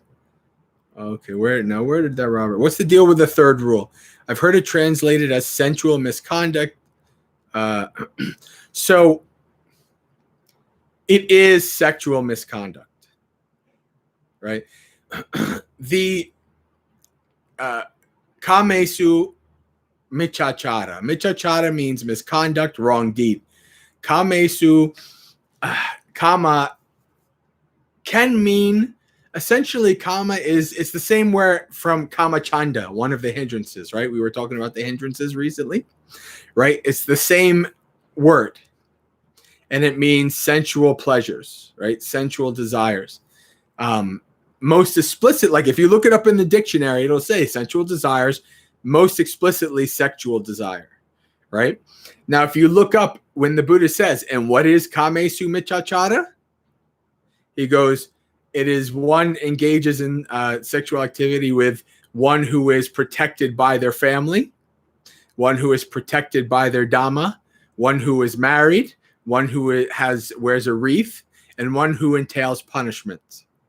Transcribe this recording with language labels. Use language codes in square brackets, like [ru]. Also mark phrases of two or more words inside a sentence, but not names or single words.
[en] Okay, where did that Robert? What's the deal with the third rule? I've heard it translated as sensual misconduct. So it is sexual misconduct, right? [pi] The kamesu michachara. [en] Michachara means misconduct, wrong deed. [pi] Kamesu, kama [en] can mean, essentially kama it's the same word from kamachanda, one of the hindrances, right? We were talking about the hindrances recently, right? It's the same word, and it means sensual pleasures, right? Sensual desires. Most explicit, like if you look it up in the dictionary, it'll say sensual desires, most explicitly sexual desire, right? Now, if you look up when the Buddha says, and what is [pi] kamesu michachara? [en] He goes, it is one engages in sexual activity with one who is protected by their family, one who is protected by their Dhamma, one who is married, one who wears a wreath, and one who entails punishment.